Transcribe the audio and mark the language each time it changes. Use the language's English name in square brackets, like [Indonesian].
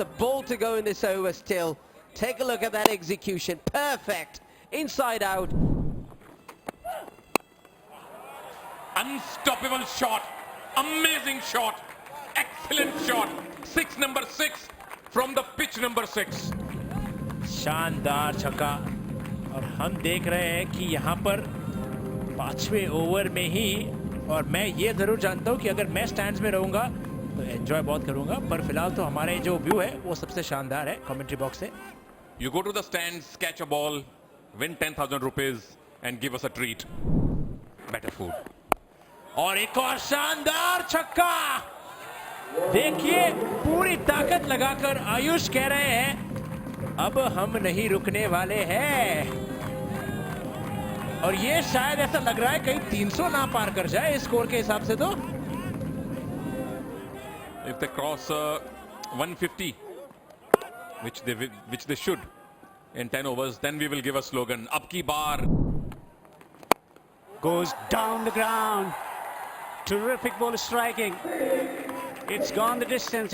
[English] A ball to go in this over still. Take a look at that execution. Perfect. Inside out. Unstoppable shot. Amazing shot. Excellent shot. Number 6 from the pitch number 6. [Hindi] शानदार छक्का। और हम देख रहे हैं कि यहाँ पर 5वें ओवर में ही, और मैं ये जरूर जानता हूँ कि अगर मैं स्टैंड्स में रहूँगा तो एंजॉय बहुत करूँगा, पर फिलहाल तो हमारे जो व्यू है वो सबसे शानदार है कमेंट्री बॉक्स से। [English] You go to the stands, catch a ball, win 10,000 rupees and give us a treat. Better food. [Hindi] और एक और शानदार छक्का। देखिए पूरी ताकत लगाकर आयुष कह रहे हैं अब हम नहीं रुकने वाले हैं, और ये शायद ऐसा लग रहा है कहीं 300 ना पार कर जाए स्कोर के हिसाब से। तो [English] If they cross 150, which they should in 10 overs, then we will give a slogan. [Hindi] Ab ki baar. [English] Goes down the ground. Terrific ball striking. It's gone the distance.